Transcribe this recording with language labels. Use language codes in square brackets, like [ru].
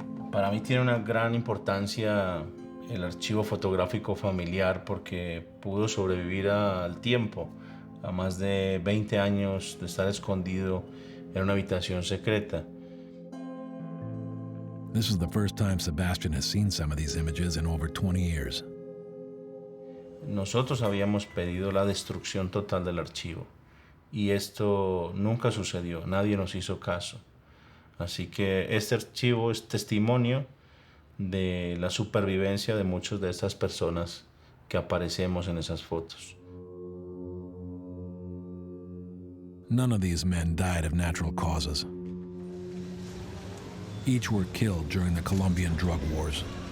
[es] Para mí tiene una gran importancia el archivo fotográfico familiar porque pudo sobrevivir al tiempo, a más de 20 años de estar escondido en una habitación secreta. [en] This is the first time Sebastian has seen some of these images in over 20 years. [es] Nosotros habíamos pedido la destrucción total del archivo y esto nunca sucedió, nadie nos hizo caso. Así que este archivo es testimonio de la supervivencia de muchas de estas personas que aparecemos en esas fotos. [en] None of these men died of natural causes. Each were killed during the Colombian drug wars.